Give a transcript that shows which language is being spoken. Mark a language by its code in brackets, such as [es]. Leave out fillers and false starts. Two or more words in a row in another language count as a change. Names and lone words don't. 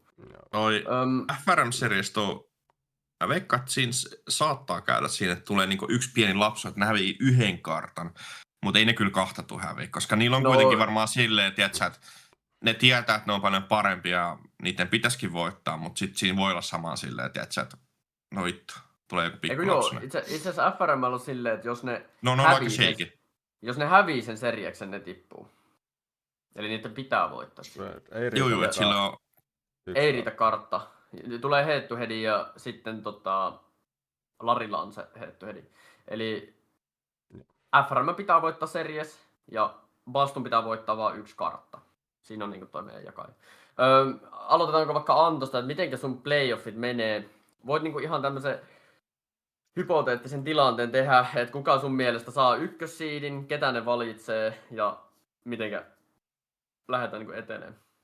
[fi] Noi FRM-series mä veikkaan, että siinä saattaa käydä siinä, että tulee niinku yksi pieni lapsu, että ne hävii yhden kartan, mutta ei ne kyllä kahta tule häviä, koska niillä on kuitenkin varmaan silleen, tiiätsä, että ne tietää, että ne on paljon parempia ja niiden pitäisikin voittaa, mutta sitten siinä voi olla samaa silleen, tiiätsä, että no vittu, tulee joku Eikö pikku joo, lapsu. itse asiassa FRM on silleen, että jos ne No on aika shaky. jos ne hävii sen serieksen, ne tippuu. Eli niiden pitää voittaa. Ei Joo, riitä että sillä on... Ei riitä kartta. Tulee [en] head to head [fi] ja sitten Larilla on se [en] head to head. [fi] Eli FRM pitää voittaa series ja Bastun pitää voittaa vain yksi kartta. Siinä on niinku toi meidän jakaja. Aloitetaanko vaikka Antosta, että mitenkä sun playoffit menee? Voit niinku ihan tämmöisen hypoteettisen tilanteen tehdä, että kuka sun mielestä saa ykkössiidin, ketä ne valitsee ja mitenkä lähdetään niinku etenemään.